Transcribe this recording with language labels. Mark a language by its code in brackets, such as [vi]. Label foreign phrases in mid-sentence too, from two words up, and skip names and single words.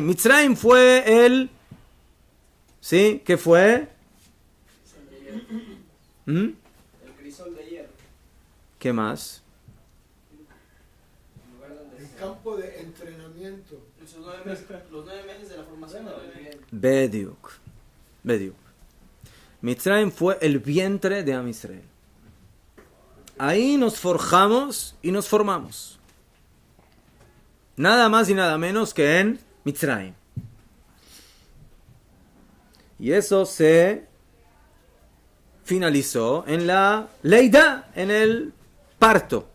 [es] Mitzrayim fue el... ¿Sí? ¿Qué fue? El crisol de hierro. ¿Qué más? El campo de entrenamiento. Los 9 meses de la formación del bebé. [he] בדיוק. בדיוק. [es] Mitzrayim fue el vientre de [he] עם ישראל. [es] Ahí nos forjamos y nos formamos. Nada más y nada menos que en Mitzrayim. Y eso se finalizó en la Leida, en el parto.